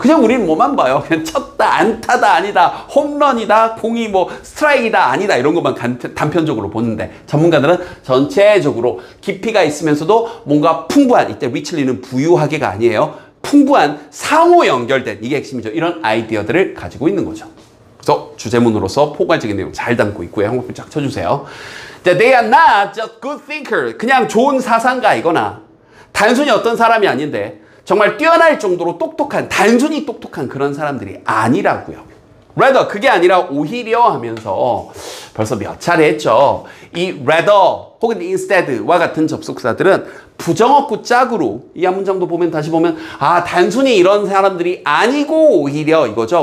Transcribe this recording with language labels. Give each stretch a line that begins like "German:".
Korean: 그냥 우리는 뭐만 봐요. 그냥 쳤다 안타다 아니다, 홈런이다, 공이 스트라이크다 아니다, 이런 것만 단편적으로 보는데 전문가들은 전체적으로 깊이가 있으면서도 뭔가 풍부한, 이때 리틀리는 부유하게가 아니에요, 풍부한 상호 연결된, 이게 핵심이죠. 이런 아이디어들을 가지고 있는 거죠. 그래서 주제문으로서 포괄적인 내용 잘 담고 있고요. 한번 쫙 쳐주세요.
English: They are not just good thinker.
Korean: 그냥 좋은 사상가이거나 단순히 어떤 사람이 아닌데 정말 뛰어날 정도로 똑똑한, 단순히 똑똑한 그런 사람들이 아니라고요. rather, 그게 아니라 오히려 하면서 벌써 몇 차례 했죠. 이 rather 혹은 instead와 같은 접속사들은 부정어구 짝으로 이 한 문장도 보면 다시 보면 단순히 이런 사람들이 아니고 오히려 이거죠.